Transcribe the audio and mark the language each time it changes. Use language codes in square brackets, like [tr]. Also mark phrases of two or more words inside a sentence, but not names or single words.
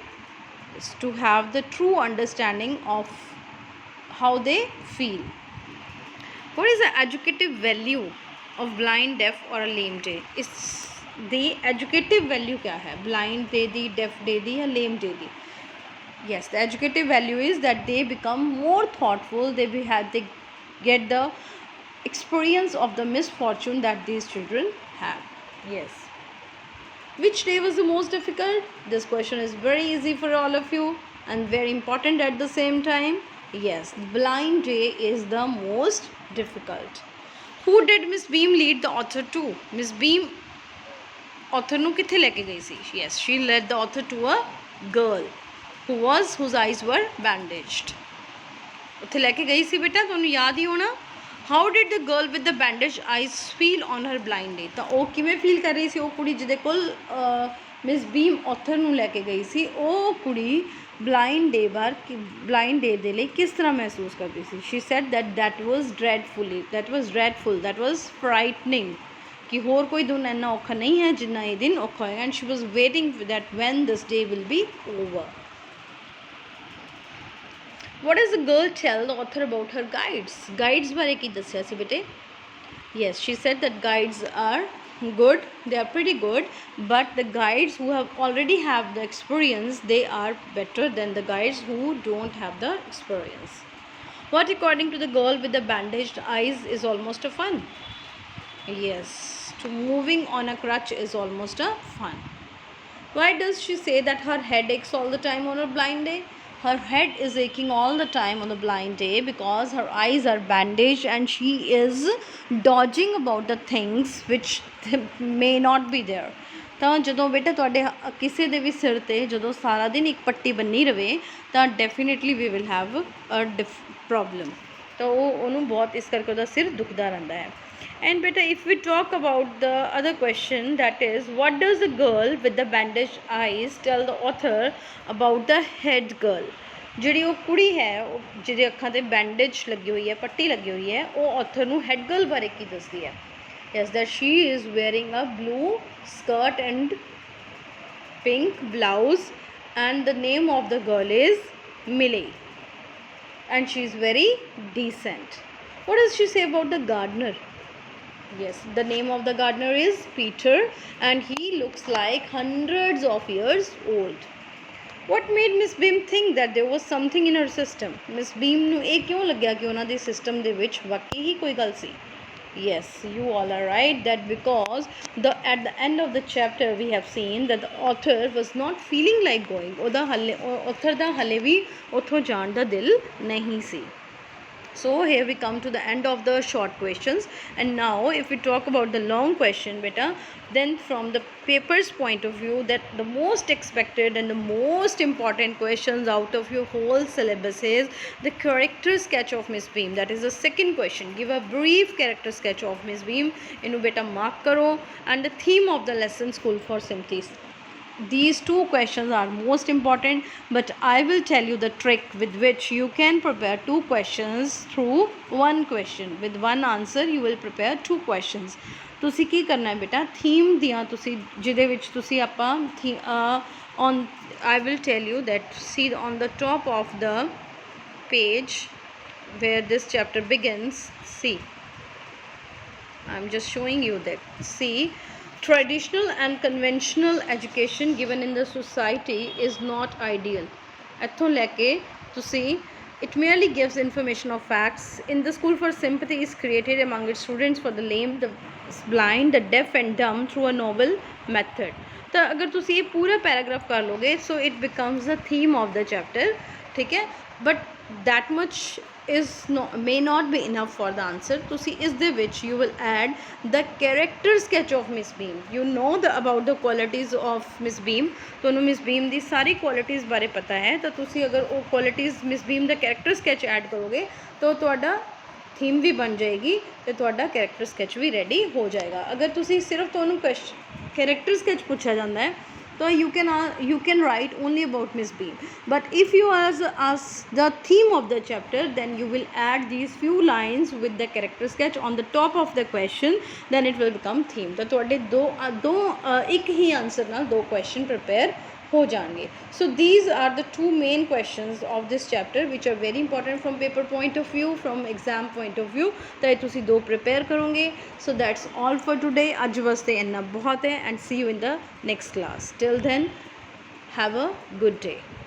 [en] Is to have the true understanding of how they feel. What is the educative value of blind, deaf or a lame day? is the educative value [hi] क्या है? [en] blind day दी, deaf day [pa] ਦੀ ਯਾ [en] lame day दी? yes, the educative value is that they become more thoughtful, they get the experience of the misfortune that these children have. yes. Which day was the most difficult? This question is very easy for all of you and very important at the same time. yes, blind day is the most difficult. Who did Miss Beam lead the author to? [pa] Miss Beam author ਨੂੰ ਕਿੱਥੇ ਲੈ ਕੇ ਗਈ ਸੀ? [en] yes, she led the author to a girl whose eyes were bandaged. [pa] ਉੱਥੇ ਲੈ ਕੇ ਗਈ ਸੀ ਬੇਟਾ, ਤੁਹਾਨੂੰ ਯਾਦ ਹੀ ਹੋਣਾ. [en] how did the girl with the bandaged eyes feel on her blind day? [pa] ਤਾਂ ਉਹ ਕਿਵੇਂ ਫੀਲ ਕਰ ਰਹੀ ਸੀ? ਉਹ ਕੁੜੀ ਜਿਹਦੇ ਕੋਲ ਮਿਸ ਬੀਮ ਆਥਰ ਨੂੰ ਲੈ ਕੇ ਗਈ ਸੀ, ਉਹ ਕੁੜੀ [en] blind day [pa] ਦੇ ਲਈ ਕਿਸ ਤਰ੍ਹਾਂ ਮਹਿਸੂਸ ਕਰਦੀ ਸੀ? [en] she said that was dreadful, that was frightening. [pa] ਕਿ ਹੋਰ ਕੋਈ ਦਿਨ ਇੰਨਾ ਔਖਾ ਨਹੀਂ ਹੈ ਜਿੰਨਾ ਇਹ ਦਿਨ ਔਖਾ ਹੋਏਗਾ [en] and she was waiting that when this day will be over. What does the girl tell the author about her guides? [pa] Guides ਬਾਰੇ ਕੀ ਦੱਸਿਆ ਸੀ ਬੇਟੇ. [en] Yes, she said that guides are good, they are pretty good, but the guides who have already have the experience, they are better than the guides who don't have the experience. What according to the girl with the bandaged eyes is almost a fun? Yes, to moving on a crutch is almost a fun. Why does she say that her head aches all the time on a blind day? Her head is aching all the time on the blind day because her eyes are bandaged and she is dodging about the things which may not be there. [pa] ਤਾਂ ਜਦੋਂ ਬੇਟਾ ਤੁਹਾਡੇ ਕਿਸੇ ਦੇ ਵੀ ਸਿਰ 'ਤੇ ਜਦੋਂ ਸਾਰਾ ਦਿਨ ਇੱਕ ਪੱਟੀ ਬੰਨੀ ਰਵੇ ਤਾਂ [en] definitely we will have a problem. [pa] ਤਾਂ ਉਹਨੂੰ ਬਹੁਤ ਇਸ ਕਰਕੇ ਉਹਦਾ ਸਿਰ ਦੁਖਦਾ ਰਹਿੰਦਾ ਹੈ. [en] And beta, if we talk about the other question, that is, what does the girl with the bandaged eyes tell the author about the head girl? [pa] ਜਿਹੜੀ ਉਹ ਕੁੜੀ ਹੈ ਉਹ ਜਿਹਦੇ ਅੱਖਾਂ 'ਤੇ ਬੈਂਡੇਜ ਲੱਗੀ ਹੋਈ ਹੈ, ਪੱਟੀ ਲੱਗੀ ਹੋਈ ਹੈ, ਉਹ author ਨੂੰ [en] head girl [pa] ਬਾਰੇ ਕੀ ਦੱਸਦੀ ਹੈ? [en] Yes, that she is wearing a blue skirt and pink blouse and the name of the girl is Millie and she is very decent. What does she say about the gardener? Yes, the name of the gardener is Peter and he looks like hundreds of years old. What made Miss Beam think that there was something in her system? [pa] Miss Beam ਨੂੰ ਇਹ ਕਿਉਂ ਲੱਗਿਆ ਕਿ ਉਹਨਾਂ ਦੇ ਸਿਸਟਮ ਦੇ ਵਿੱਚ ਵਾਕਈ ਹੀ ਕੋਈ ਗੱਲ ਸੀ? [en] Yes, you all are right, that because at the end of the chapter we have seen that the author was not feeling like going. [pa] ਉਹਦਾ ਹਲੇ author ਦਾ ਹਲੇ ਵੀ ਉੱਥੋਂ ਜਾਣ ਦਾ ਦਿਲ ਨਹੀਂ ਸੀ. [en] So here we come to the end of the short questions, and now if we talk about the long question beta, then from the paper's point of view, that the most expected and the most important questions out of your whole syllabus is the character sketch of Miss Beam. That is the second question. Give a brief character sketch of Miss Beam. [pa] ਇਹਨੂੰ ਬੇਟਾ ਮਾਰਕ ਕਰੋ. [en] And the theme of the lesson, School for Sympathy. These two questions are most important, but I will tell you the trick with which you can prepare two questions through one question. With one answer you will prepare two questions. [pa] ਤੁਸੀਂ ਕੀ ਕਰਨਾ ਹੈ ਬੇਟਾ, ਥੀਮ ਦੀਆਂ ਤੁਸੀਂ ਜਿਹਦੇ ਵਿੱਚ ਤੁਸੀਂ ਆਪਾਂ [en] on I will tell you that, see on the top of the page where this chapter begins, see, I'm just showing you that, see, traditional and conventional education given in the society is not ideal. [pa] ਇੱਥੋਂ ਲੈ ਕੇ ਤੁਸੀਂ [en] it merely gives information of facts. In the School for Sympathy is created among its students for the lame, the blind, the deaf and dumb through a novel method. [pa] ਤਾਂ ਅਗਰ ਤੁਸੀਂ ਇਹ ਪੂਰਾ ਪੈਰਾਗ੍ਰਾਫ ਕਰ ਲੋਗੇ [en] so it becomes the theme of the chapter. [pa] ਠੀਕ ਹੈ, [en] but that much is may not be enough for the answer. [pa] ਤੁਸੀਂ ਇਸ ਦੇ ਵਿੱਚ [en] you will add the character sketch of Miss Beam. You know about the qualities of Miss Beam. [pa] ਤੁਹਾਨੂੰ Miss Beam ਦੀ ਸਾਰੀ qualities ਬਾਰੇ ਪਤਾ ਹੈ, ਤਾਂ ਤੁਸੀਂ ਅਗਰ ਉਹ qualities Miss Beam ਦਾ [en] character sketch add [pa] ਕਰੋਗੇ ਤਾਂ ਤੁਹਾਡਾ ਥੀਮ ਵੀ ਬਣ ਜਾਏਗੀ ਤੇ ਤੁਹਾਡਾ [en] character sketch [pa] ਵੀ ready ਹੋ ਜਾਏਗਾ. ਅਗਰ ਤੁਸੀਂ ਸਿਰਫ ਤੁਹਾਨੂੰ [en] character sketch [pa] ਪੁੱਛਿਆ ਜਾਂਦਾ ਹੈ [en] so you can write only about Miss Beam. But if you ask the theme of the chapter, then you will add these few lines with the character sketch on the top of the question, then it will become theme. [pa] तो ਤੁਹਾਡੇ ਦੋ ਇੱਕ ਹੀ ਆਨਸਰ ਨਾਲ ਦੋ [en] question prepare [pa] ਹੋ ਜਾਣਗੇ. [en] So these are the two main questions of this chapter which are very important from paper point of view, from exam point of view. [pa] ਤਾਂ ਇਹ ਤੁਸੀਂ ਦੋ prepare ਕਰੋਗੇ. [en] So that's all for today. [pa] ਅੱਜ ਵਾਸਤੇ ਇੰਨਾ ਬਹੁਤ ਹੈ [en] and see you in the next class. Till then, have a good day.